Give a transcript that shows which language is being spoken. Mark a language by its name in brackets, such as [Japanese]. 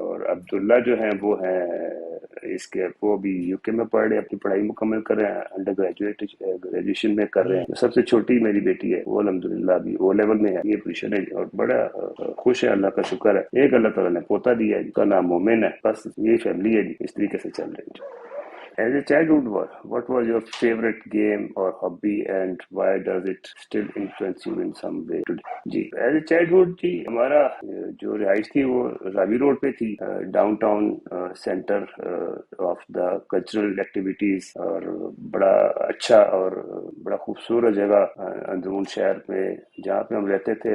[Urdu] اور عبداللہ جو ہیں وہ ہیں اس کے، وہ بھی یو کے میں پڑھ رہے ہیں، اپنی پڑھائی مکمل کر رہے ہیں، انڈر گریجویشن میں کر رہے ہیں. سب سے چھوٹی میری بیٹی ہے، وہ الحمدللہ ابھی او لیول میں ہے. یہ پوزیشن ہے اور بڑا خوش ہے، اللہ کا شکر ہے. ایک اللہ تعالیٰ نے پوتا دیا ہے جس کا نام مومن ہے. بس یہ فیملی ہے جی، اس طریقے سے چل رہے ہیں. [English] As a childhood, what was your favorite game or hobby and why does it still influence you in some way today? [Urdu] جی [English] as a childhood [Urdu] جی ہمارا جو رہائش تھی وہ راوی روڈ پہ تھی، [English] Downtown centre of the cultural activities. [Urdu] اور بڑا اچھا اور بڑا خوبصورت جگہ اندرون شہر میں جہاں پہ ہم رہتے تھے.